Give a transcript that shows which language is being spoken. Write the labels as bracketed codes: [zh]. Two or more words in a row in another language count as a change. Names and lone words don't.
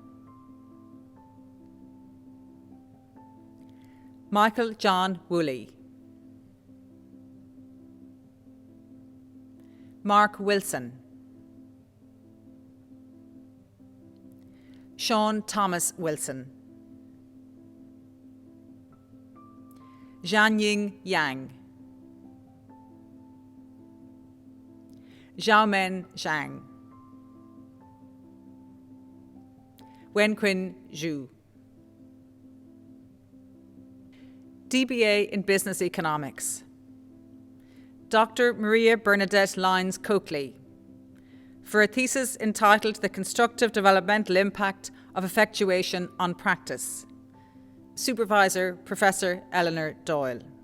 [en] Michael John Woolley. Mark Wilson. Sean Thomas Wilson. Jianying Yang. Xiaomen Zhang. Wenquin Zhu. DBA in Business Economics. Dr. Maria Bernadette Lyons Coakley, for a thesis entitled The Constructive Developmental Impact of Effectuation on Practice. Supervisor, Professor Eleanor Doyle.